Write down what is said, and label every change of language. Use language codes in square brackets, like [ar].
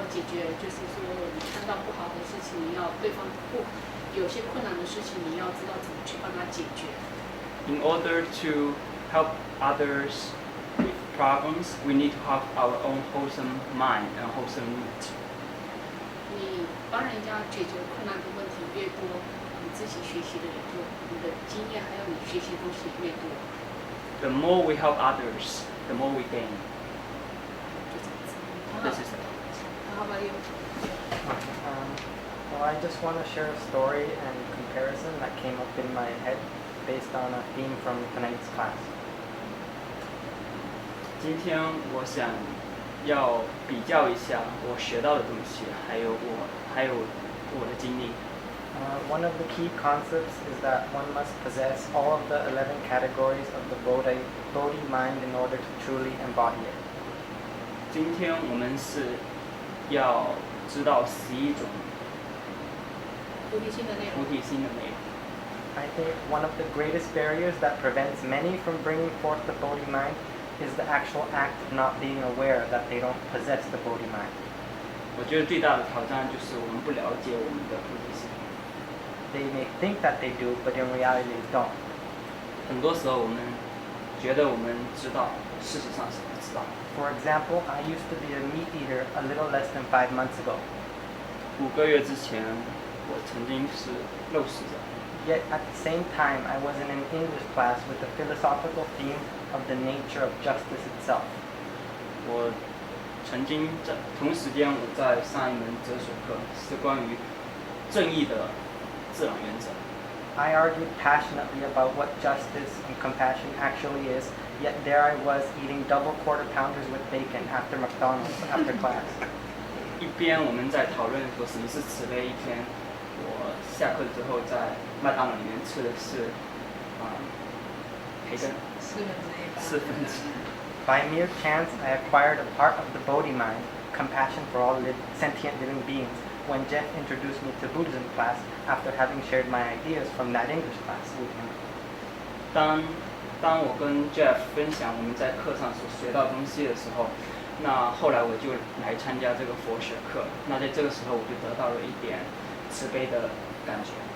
[zh] 后解决，就是说你看到不好的事情，你要对方有些困难的事情，你要知道怎么去帮他解决。 [en] In order to help others with problems, we need to have our own wholesome mind and wholesome mood. [zh] 你帮人家解决困难的问题越多，你自己学习的也多，你的经验还有你学习的东西也越多。 [en] The more we help others, the more we gain. [zh] 就这样子。 [en] This is it. How about you? Well, I just want to share a story and comparison that came up in my head based on a theme from tonight's class. [zh] 今天我想要比较一下我学到的东西，还有我的经历。 [en] One of the key concepts is that one must possess all of the 11 categories of the Bodhi mind in order to truly embody it. [zh] 今天我们是要知道11种菩提心的内容。菩提心的内容。 [en] I think one of the greatest barriers that prevents many from bringing forth the Bodhi mind is the actual act of not being aware that they don't possess the Bodhi mind. [zh] 我觉得最大的挑战就是我们不了解我们的菩提心。 [en] They may think that they do, but in reality they don't. [zh] 很多时候我们觉得我们知道，事实上是不知道。 [en] For example, I used to be a meat eater a little less than 5 months ago. [zh] 5个月之前，我曾经是肉食者。 [en] Yet at the same time, I was in an English class with the philosophical theme of the nature of justice itself. [zh] 我曾经在同时间，我在上一门哲学课，是关于正义的自然原则。 [en] I argued passionately about what justice and compassion actually is, yet there I was eating double quarter pounders with bacon after McDonald's after class. [zh] 一边我们在讨论说什么是慈悲，一边我下课之后在麦当劳里面吃的是培根4分之一。 [en] By mere chance, I acquired a part of the Bodhi mind, compassion for all sentient living beings, when Jeff introduced me to Buddhism class after having shared my ideas from that English class with him. [zh] 当我跟 Jeff 分享我们在课上所学到东西的时候，那后来我就来参加这个佛学课。那在这个时候，我就得到了一点慈悲的感觉。